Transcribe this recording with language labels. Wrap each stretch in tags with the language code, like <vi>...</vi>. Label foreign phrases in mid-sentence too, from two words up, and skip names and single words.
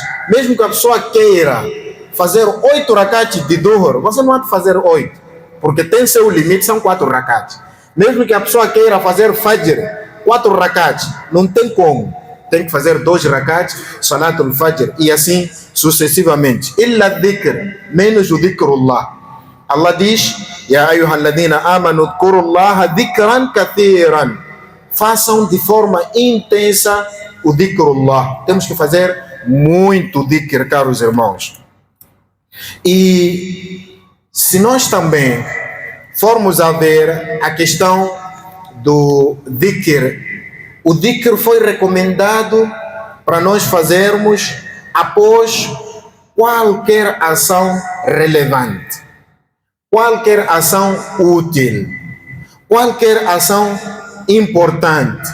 <pt>Mesmo que a pessoa queira fazer 8 rakats de Dhuhr, você não pode fazer 8, porque tem seu limite, são 4 rakats. Mesmo que a pessoa queira fazer Fajr, 4 rakats, não tem como. Tem que fazer 2 rakats,</pt> <ar>صلاة الفجر,</ar> <pt>e assim sucessivamente.</pt> <ar>إلا ذكر,</ar> <pt>menos o</pt> <ar>dhikrullah. Allah diz: يا أيها الذين آمنوا اذكروا الله ذكرا كثيرا.</ar> <pt>Façam de forma intensa o dhikrullah. Temos que fazer muito dhikr, caros irmãos. E se nós também formos a ver a questão do dhikr, o dhikr foi recomendado para nós fazermos após qualquer ação relevante, qualquer ação útil, qualquer ação importante.</pt>